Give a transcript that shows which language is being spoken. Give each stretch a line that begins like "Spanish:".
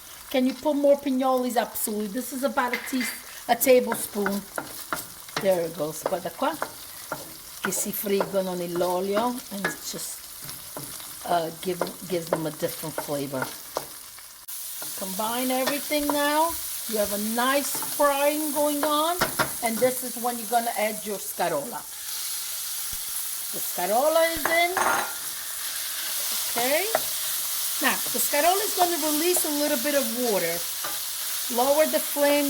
English: Can you put more pinolis? Absolutely. This is about a tablespoon. There it goes.
Italian: Guarda qua, che si friggono nell'olio,
English: and it just gives them a different flavor. Combine everything now. You have a nice frying going on, and this is when you're gonna add your scarola. The scarola is in. Okay. Now the scarola is going to release a little bit of water. Lower the flame.